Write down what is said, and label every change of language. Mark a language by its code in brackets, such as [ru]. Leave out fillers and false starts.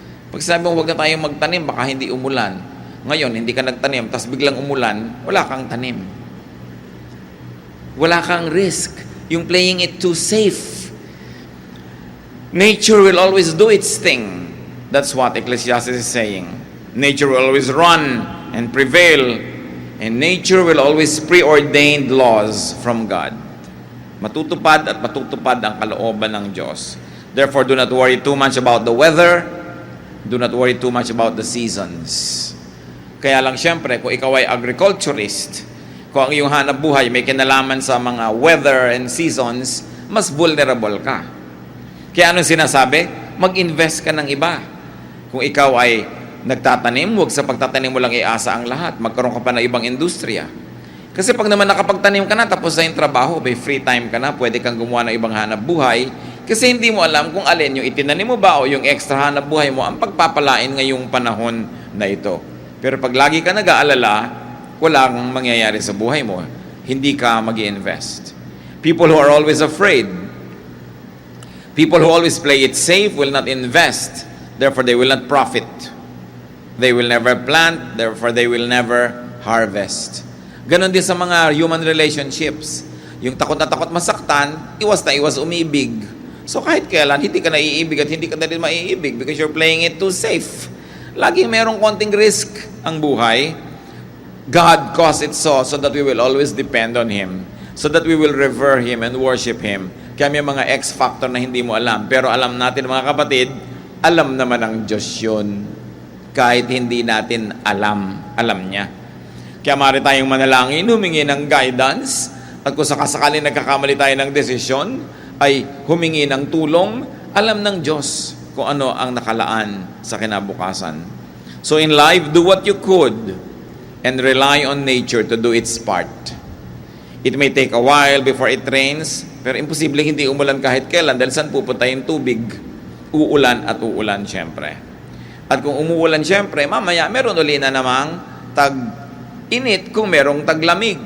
[tl] Pag sabi mo, huwag na tayong magtanim, baka hindi umulan. Ngayon, hindi ka nagtanim, tapos biglang umulan, wala kang tanim. Wala kang risk. [en] Yung playing it too safe. Nature will always do its thing. That's what Ecclesiastes is saying. Nature will always run and prevail, and nature will always preordained laws from God. [tl] Matutupad at matutupad ang kalooban ng Diyos. [en] Therefore, do not worry too much about the weather. Do not worry too much about the seasons. [tl] Kaya lang siyempre, kung ikaw ay agriculturist, kung ang iyong hanap buhay may kinalaman sa mga [en] weather and seasons, [tl] mas vulnerable ka. Kaya anong sinasabi? Mag-invest ka ng iba. Kung ikaw ay nagtatanim, huwag sa pagtatanim mo lang iasa ang lahat. Magkaroon ka pa ng ibang industriya. Kasi pag naman nakapagtanim ka na, tapos na yung trabaho, may free time ka na, pwede kang gumawa ng ibang hanap buhay, kasi hindi mo alam kung alin yung itinanim mo ba o yung extra hanap buhay mo ang pagpapalain ngayong panahon na ito. Pero pag lagi ka nag-aalala, walang mangyayari sa buhay mo. Hindi ka mag-i-invest. [en] People who are always afraid, people who always play it safe will not invest, therefore they will not profit. They will never plant, therefore they will never harvest. [tl] Ganon din sa mga human relationships. Yung takot na takot masaktan, iwas na iwas umibig. So kahit kailan, hindi ka naiibig at hindi ka na rin maiibig [en] because you're playing it too safe. [tl] Laging merong konting risk ang buhay. [en] God caused it so that we will always depend on Him. So that we will revere Him and worship Him. [tl] Kaya may mga X-factor na hindi mo alam. Pero alam natin mga kapatid, alam naman ng Diyos yun. Kahit hindi natin alam niya. Kaya maaari tayong manalangin, humingi ng guidance, at kung sakasakali nagkakamali tayo ng desisyon, ay humingi ng tulong, alam ng Diyos kung ano ang nakalaan sa kinabukasan. [en] So in life, do what you could and rely on nature to do its part. It may take a while before it rains, [tl] pero imposible hindi umulan kahit kailan dahil saan pupunta yung tubig? Uulan at uulan siyempre. At kung umuulan, syempre, mamaya meron uli na namang tag-init kung merong taglamig.